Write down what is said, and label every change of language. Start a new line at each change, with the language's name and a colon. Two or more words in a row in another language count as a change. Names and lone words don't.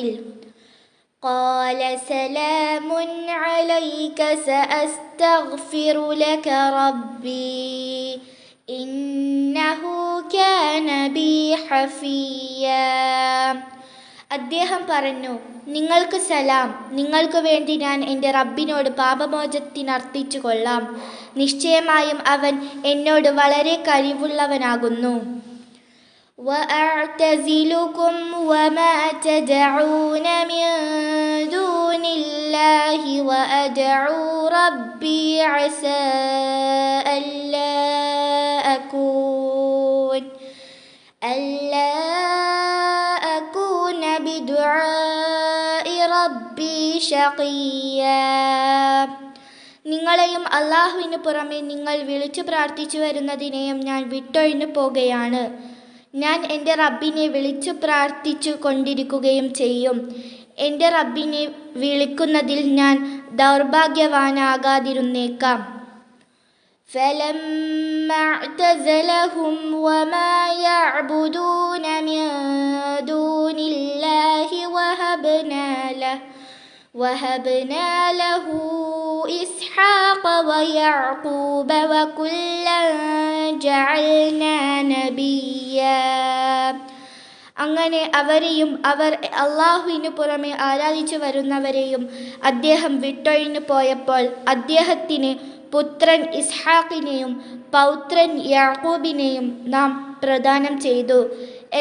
Arabic: قال سلام عليك سأستغفر لك ربي إنه كان بي حفيا.
Malayalam: അദ്ദേഹം പറഞ്ഞു, നിങ്ങൾക്ക് സലാം, നിങ്ങൾക്ക് വേണ്ടി ഞാൻ എൻ്റെ റബ്ബിനോട് പാപമോചനത്തിനർത്ഥിച്ചു കൊള്ളാം. നിശ്ചയമായും അവൻ എന്നോട് വളരെ കഴിവുള്ളവനാകുന്നു.
Arabic: وأعتزلكم وما تدعون من دون الله وأدعو ربي عسى ألا أكون بدعاء ربي شقيا.
Malayalam: നിങ്ങളെയും അള്ളാഹുവിന് പുറമെ നിങ്ങൾ വിളിച്ചു പ്രാർത്ഥിച്ചു വരുന്നതിനെയും ഞാൻ വിട്ടൊഴിഞ്ഞു പോകുകയാണ്. ഞാൻ എൻ്റെ റബ്ബിനെ വിളിച്ചു പ്രാർത്ഥിച്ചു കൊണ്ടിരിക്കുകയും ചെയ്യും. എൻ്റെ റബ്ബിനെ വിളിക്കുന്നതിൽ ഞാൻ ദൗർഭാഗ്യവാനാകാതിരുന്നേക്കാം.
Arabic: فلما اعتزلهم وما يعبدون من دون الله وهبنا له إسحاق ويعقوب وكلا جعلنا نبيا.
Malayalam: അങ്ങനെ അവരെയും അവർ അള്ളാഹുവിനു പുറമെ ആരാധിച്ചു വരുന്നവരെയും അദ്ദേഹം വിട്ടൊഴിഞ്ഞു പോയപ്പോൾ അദ്ദേഹത്തിന് പുത്രൻ ഇസ്ഹാഖിനെയും പൗത്രൻ യാക്കൂബിനെയും നാം പ്രദാനം ചെയ്തു.